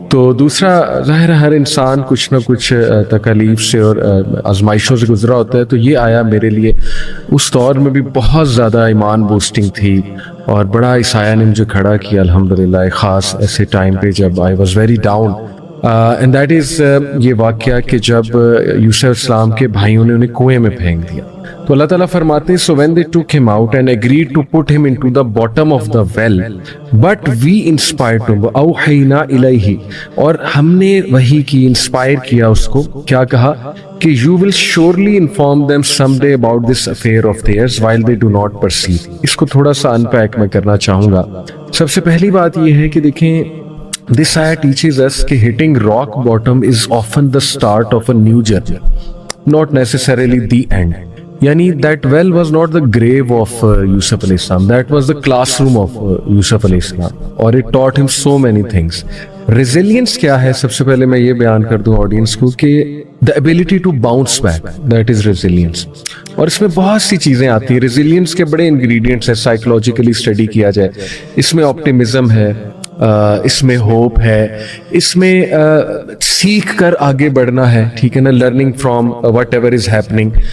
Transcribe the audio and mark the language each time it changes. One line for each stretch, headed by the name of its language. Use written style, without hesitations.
Urdu: تو دوسرا ظاہر ہر انسان کچھ نہ کچھ تکالیف سے اور آزمائشوں سے گزرا ہوتا ہے. تو یہ آیا میرے لیے اس دور میں بھی بہت زیادہ ایمان بوسٹنگ تھی، اور بڑا اس آیا نے مجھے کھڑا کیا الحمدللہ. ایک خاص ایسے ٹائم پہ جب
English: I was very down, and that is
Urdu: یہ واقعہ کہ جب یوسف السلام کے بھائیوں نے انہیں کنویں میں پھینک دیا تو اللہ تعالیٰ فرماتے ہیں,
English: so when they took him out and agreed to put him into the bottom of the well, but we inspired him,
Arabic: أوحينا إليه,
Urdu: اور ہم نے وحی کی, انسپائر کیا اس کو, کیا کہا کہ
English: you will surely inform them someday about this affair of theirs while they do not perceive.
Urdu: اس کو تھوڑا سا انپیک میں کرنا چاہوں گا. سب سے پہلی بات یہ ہے کہ دیکھیں,
English: this ayah teaches us کہ hitting rock bottom is often the start of a new journey, not necessarily the end. یعنی that well was not the grave of Yusuf alayhi salam, that was the classroom of Yusuf alayhi salam, اور it taught him so many things.
Urdu: Resilience کیا ہے, سب سے پہلے میں یہ بیان کر دوں آڈینس کو کہ
English: the ability to bounce back, that is resilience.
Urdu: اور اس میں بہت سی چیزیں آتی ہیں. resilience کے بڑے انگریڈینٹس ہیں, سائیکولوجیکلی اسٹڈی کیا جائے, اس میں آپٹیمزم ہے, اس میں ہوپ ہے, اس میں سیکھ کر آگے بڑھنا ہے, ٹھیک ہے نا,
English: Learning from whatever is happening.